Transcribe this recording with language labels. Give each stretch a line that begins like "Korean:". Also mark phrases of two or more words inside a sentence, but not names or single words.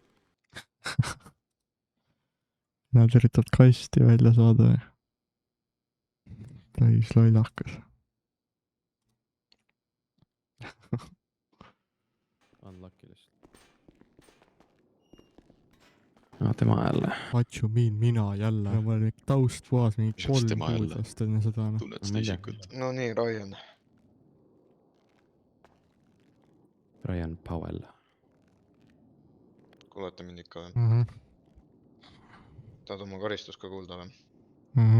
Estonian: Nad üritavad kasti välja saada või? Täis lollakas. Unlucky lihtsalt. No tema jälle.
English: What you mean,
Estonian: mina jälle? Ma olin taust puhas mingi Mis oleks 3 tema jälle? kuud vast enne seda. Tunned seda isikut? No nii, Ryan. Ryan Powell. Kuulete mind ikka või? Tahad oma karistus ka kuulda või?